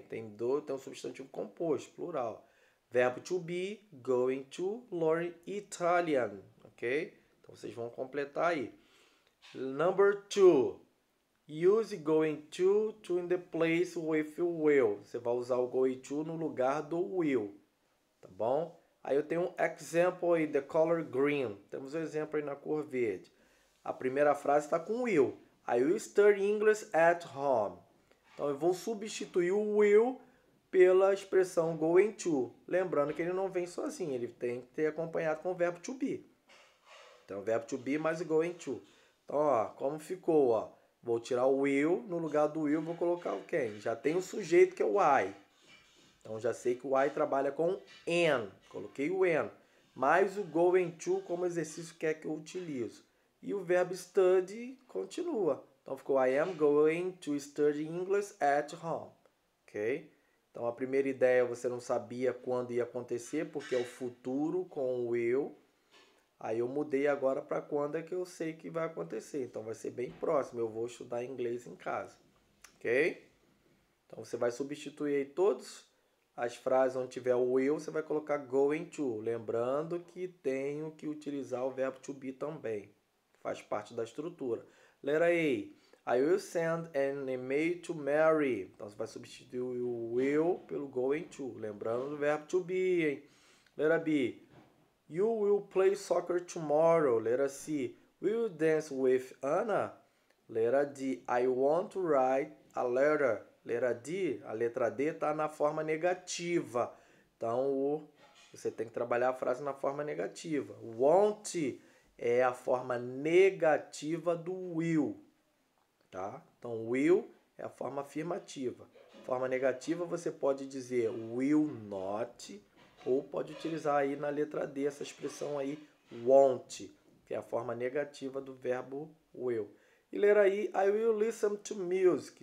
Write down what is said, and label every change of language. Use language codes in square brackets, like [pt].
[pt] Tem um substantivo composto, plural. [en] Verbo to be, going to learn Italian, ok? Então, vocês vão completar aí. Number 2. Use going to in the place with will. [pt] Você vai usar o going to no lugar do will, tá bom? Aí eu tenho um example aí, [en] the color green. [pt] Temos um exemplo aí na cor verde. A primeira frase está com will. [en] I will study English at home. [pt] Então, eu vou substituir o will pela expressão going to. Lembrando que ele não vem sozinho, ele tem que ter acompanhado com o verbo to be. Então, o verbo to be mais going to. Então, ó, como ficou, ó. Vou tirar o will, no lugar do will vou colocar o quem? Já tem o sujeito que é o I. Então, já sei que o I trabalha com am. Coloquei o am. Mais o going to como exercício que é que eu utilizo. E o verbo study continua. Então, ficou [en] I am going to study English at home. Ok? [pt] Então, a primeira ideia você não sabia quando ia acontecer, porque é o futuro com o will. Aí eu mudei agora para quando é que eu sei que vai acontecer. Então, vai ser bem próximo. Eu vou estudar inglês em casa. Ok? Então, você vai substituir aí todas as frases onde tiver o will, você vai colocar going to. Lembrando que tenho que utilizar o verbo to be também. Faz parte da estrutura. Letra A. [en] I will send an email to Mary. [pt] Então, você vai substituir o will pelo going to. Lembrando do verbo to be, hein? Letra B. [en] You will play soccer tomorrow. [pt] Letra C. [en] Will you dance with Anna? [pt] Letra D. [en] I want to write a letter. Letra D. [pt] A letra D está na forma negativa. Então, você tem que trabalhar a frase na forma negativa. Want é a forma negativa do will. Tá? Então, will é a forma afirmativa. Forma negativa você pode dizer will not, ou pode utilizar aí na letra D essa expressão aí, want, que é a forma negativa do verbo will. E letra I, [en] I will listen to music.